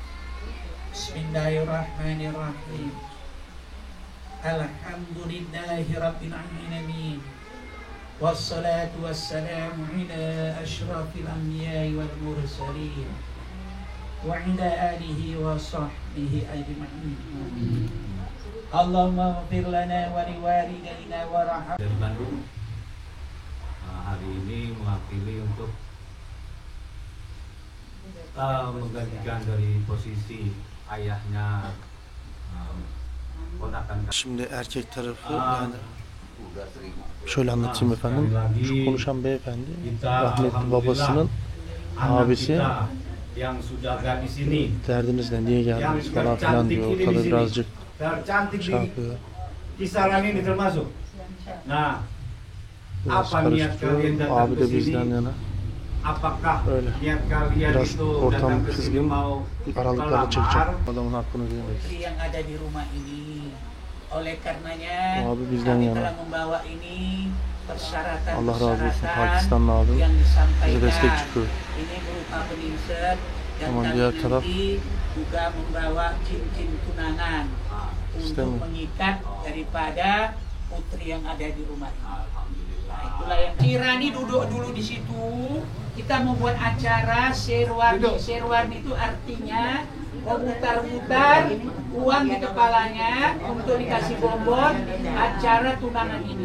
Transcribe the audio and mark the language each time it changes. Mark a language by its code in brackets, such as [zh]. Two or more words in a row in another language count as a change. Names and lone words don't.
[ar] بسم الله الرحمن الرحيم. الحمد لله رب العالمين. والصلاة والسلام على أشرف الأنبياء والمرسلين وعلى آله وصحبه أجمعين. اللهم اغفر لنا ولوالدينا وارحم. [id] Dari Bandung hari ini mewakili untuk menggantikan dari posisi ayahnya ponakan. [tr] Şimdi erkek tarafı yani şöyle anlatayım efendim. Şu konuşan beyefendi rahmetli babasının abisi. [id] Yang sudah gadis ini [tr] Derdiniz ne, niye geldiniz falan filan diyor. Ortada birazcık [id] tercantik [tr] şey [id] di [tr] yapıyor. [id] kisaran ini termasuk. Nah, [tr] Biraz [id] apa niat [tr] karıştırıyor. [id] kalian datang [tr] Abi [id] ke [tr] de [id] sini? [tr] bizden yana. [id] Apakah [tr] Öyle. [id] niat kalian [tr] Biraz [id] itu [tr] ortam [id] datang ke sini [tr] kızgın. [id] mau [tr] Aralıklarla çekecek. Adamın hakkını diyemeyiz. [id] Putri yang ada di rumah ini. Oleh karenanya [tr] Abi bizden [id] kami [tr] yana. [id] telah membawa ini persyaratan [tr] Allah razı olsun Pakistanlı abim. [id] yang disampaikan. [tr] Bize destek çıkıyor. [id] Ini berupa peningset dan Sama kami [tr] dia taraf. [id] nanti juga membawa cincin tunangan [tr] İşte [id] untuk [tr] mi? [id] mengikat daripada putri yang ada di rumah ini. Nah, itulah yang Kirani duduk dulu di situ. Kita mau buat acara serwarni. Serwarni itu artinya memutar-mutar uang di kepalanya untuk dikasih bonbon acara tunangan ini.